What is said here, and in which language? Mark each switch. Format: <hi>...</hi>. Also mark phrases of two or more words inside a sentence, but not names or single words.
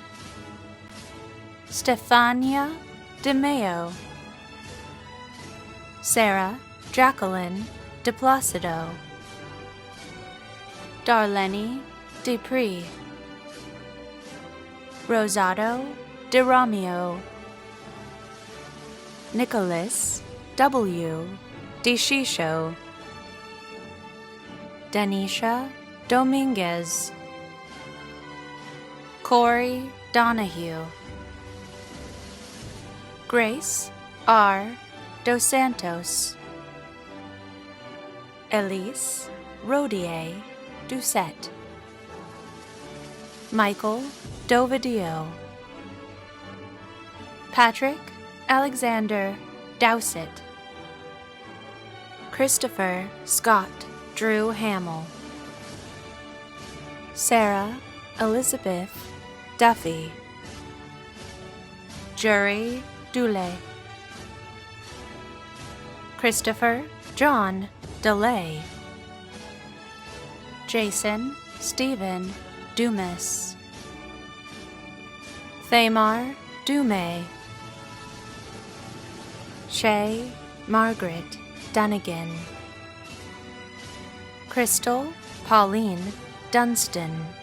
<en>Stefania DeMeo. Sarah Jacqueline DePlacido. Darlene Dupree. Rosado De Romeo. Nicholas W. DeShisho. Danisha Dominguez. Corey Donahue. Grace R. Dos Santos. Elise Rodier Doucette. Michael Dovidio. Patrick Alexander Dowsett. Christopher Scott Drew Hamill. Sarah Elizabeth Duffy. Jury Dule. Christopher John DeLay. Jason Stephen Dumas. Thamar Dume. Shay Margaret Dunnigan. Crystal Pauline Dunstan.</en>